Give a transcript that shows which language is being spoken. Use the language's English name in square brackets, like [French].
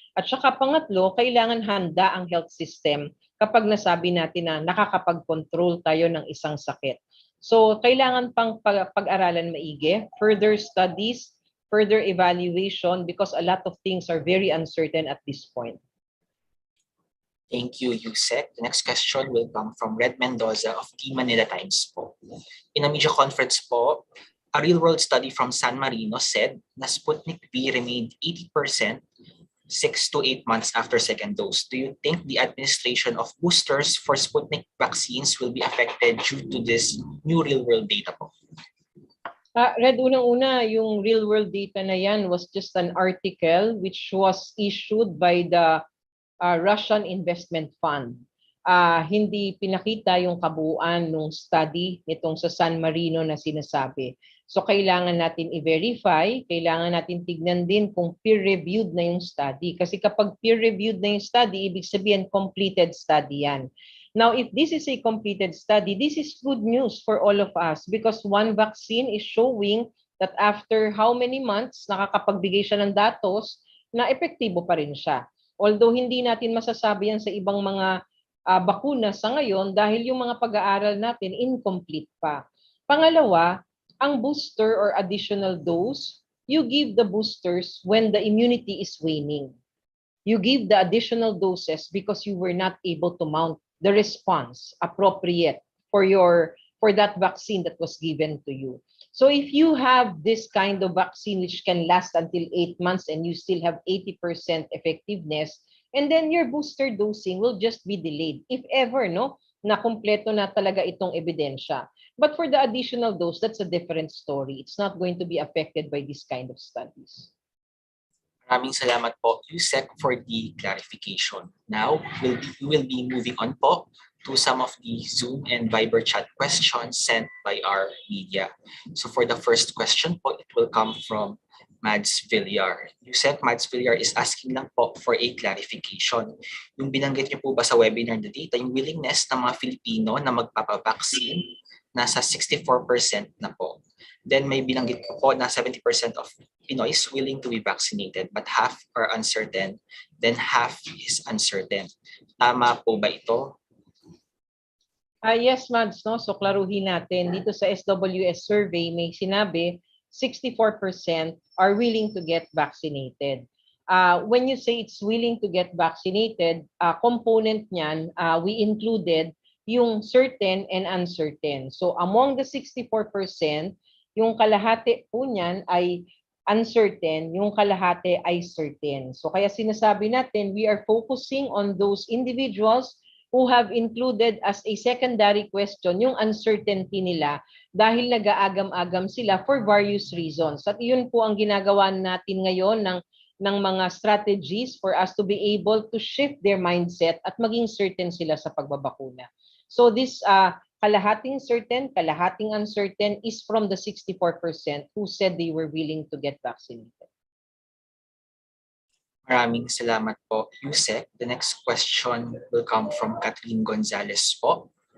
[Filipino] At saka pangatlo, kailangan handa ang health system kapag nasabi natin na nakakapag-control tayo ng isang sakit. So, kailangan pang pag-aralan maigi, [English] further studies, further evaluation, because a lot of things are very uncertain at this point. Thank you, Yusek. The next question will come from Red Mendoza of The Manila Times po. In a media conference po, a real-world study from San Marino said na Sputnik V remained 80% 6 to 8 months after second dose. Do you think the administration of boosters for Sputnik vaccines will be affected due to this new real-world data po? Red, [Filipino] unang-una, [English] yung real-world data na yan was just an article which was issued by the Russian Investment Fund. [Filipino] Hindi pinakita yung kabuuan ng study nitong sa San Marino na sinasabi. So kailangan natin i-verify, kailangan natin tignan din kung peer-reviewed na yung study. Kasi kapag peer-reviewed na yung study, ibig sabihin completed study yan. [English] Now, if this is a completed study, this is good news for all of us because one vaccine is showing that after how many months, [Filipino] nakakapagbigay siya ng datos na epektibo pa rin siya. Although hindi natin masasabi yan sa ibang mga bakuna sa ngayon dahil yung mga pag-aaral natin incomplete pa. Pangalawa, [English] ang booster or additional dose, you give the boosters when the immunity is waning. You give the additional doses because you were not able to mount the response appropriate for that vaccine that was given to you. So if you have this kind of vaccine which can last until 8 months and you still have 80% effectiveness, and then your booster dosing will just be delayed, if ever, no, [Filipino] na kumpleto na talaga itong ebidensya. [English] But for the additional dose, that's a different story. It's not going to be affected by this kind of studies. [Filipino] Maraming salamat po, Yusek, [English] for the clarification. Now, we will be moving on po to some of the Zoom and Viber chat questions sent by our media. So for the first question po, it will come from Mads Villar. Yusek, Mads Villar is asking lang po for a clarification. [Filipino] Yung binanggit niyo po ba sa webinar na data, yung willingness ng mga Filipino na magpapavaccine, nasa 64% na po. [English] Then [Filipino] may binanggit po na [English] 70% of Pinoys willing to be vaccinated but half are uncertain, then half is uncertain. [Filipino] Tama po ba ito? Yes, Mads, no? So klaruhin natin. Dito sa SWS survey, may sinabi [English] 64% are willing to get vaccinated. When you say it's willing to get vaccinated, [Filipino] component niyan, [English] we included yung certain and uncertain. So among the 64%, [Filipino] yung kalahati po niyan ay uncertain, yung kalahati ay certain. So kaya sinasabi natin, [English] we are focusing on those individuals who have included as a secondary question [Filipino] yung uncertainty nila dahil nag-aagam-agam sila [English] for various reasons. [Filipino] At yun po ang ginagawa natin ngayon ng mga strategies [English] for us to be able to shift their mindset [Filipino] at maging certain sila sa pagbabakuna. [English] So this [Filipino] kalahating certain, kalahating uncertain [English] is from the 64% who said they were willing to get vaccinated. [Filipino] Maraming salamat po, Yusek. [English] The next question will come from Catherine Gonzalez po.